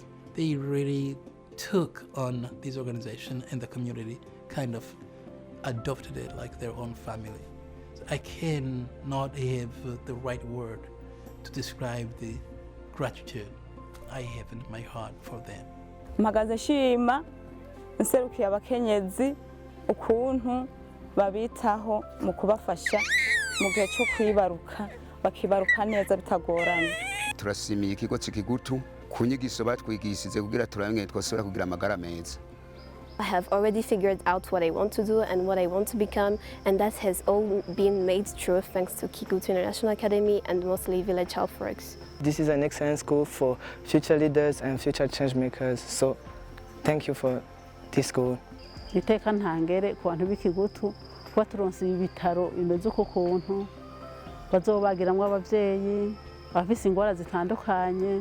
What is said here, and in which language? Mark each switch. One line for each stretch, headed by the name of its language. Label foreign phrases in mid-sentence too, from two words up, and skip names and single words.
English: They really took on this organization, and the community kind of adopted it like their own family. So I cannot have the right word to describe the gratitude I have in my heart for them.
Rundi: mpagaze nshima nserukiye abakenyezi ukuntu babitaho mu kubafasha mu gihe cyo kwibaruka bakibaruka neza bitagoranye. Turashimiye ikigo cy'Ikigutu ku nyigisho batwigishije kugira turamye twasubira kugira amagara meza.
English: I have already figured out what I want to do and what I want to become, and that has all been made true thanks to Kikutu International Academy and mostly Village Healthworks. This is an excellent school for future leaders and future change makers, so thank you for this school.
Rundi: Iteka ntangere ku bantu b'Ikigutu kuba turonse ibitaro bimeze uko kuntu bazobagiramwo abavyeyi abafise ingwara zitandukanye.